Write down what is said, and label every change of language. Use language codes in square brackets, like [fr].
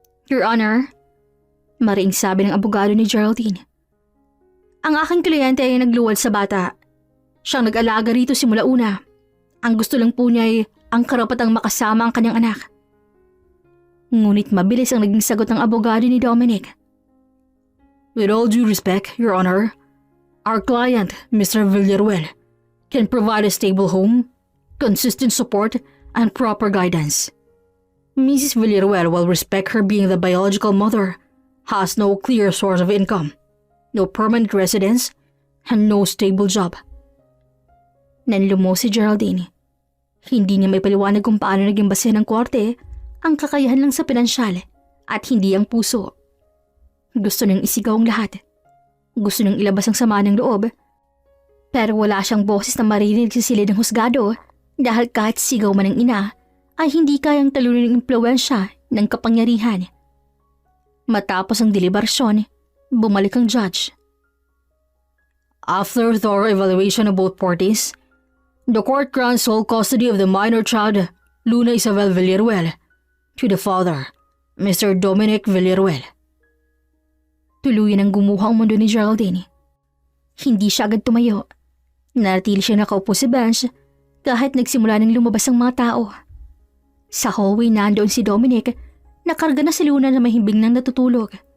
[tl] Your Honor, maring sabi ng abogado ni Geraldine. Ang aking kliyente ay nagluwal sa bata. Siyang nag-alaga rito simula una. Ang gusto lang po niya ay ang karapatang makasama ang kanyang anak. Ngunit mabilis ang naging sagot ng abogado ni Dominic. [en] With all due respect, Your Honor, our client, Mr. Villaruel, can provide a stable home, consistent support, and proper guidance. Mrs. Villaruel will respect her being the biological mother, has no clear source of income, no permanent residence, and no stable job. [tl] Nanlumo si Geraldine. Hindi niya may paliwanag kung paano naging base ng korte ang kakayahan lang sa pinansyal at hindi ang puso. Gusto niyang isigaw ang lahat. Gusto niyang ilabas ang sama ng loob. Pero wala siyang boses na marinig sa silid ng husgado dahil kahit sigaw man ng ina ay hindi kayang talunin ng impluwensya ng kapangyarihan. Matapos ang deliberasyon, bumalik ang judge. [en] After thorough evaluation of both parties, the court grants sole custody of the minor child, Luna Isabel Villaruel, to the father, Mr. Dominic Villaruel. [tl] Tuluyan ang gumuha ang mundo ni Geraldine. Hindi siya agad tumayo. Nanatili siya nakaupo sa bench kahit nagsimula nang lumabas ang mga tao. Sa hallway nandoon si Dominic, nakarga na si Luna na mahimbing nang natutulog.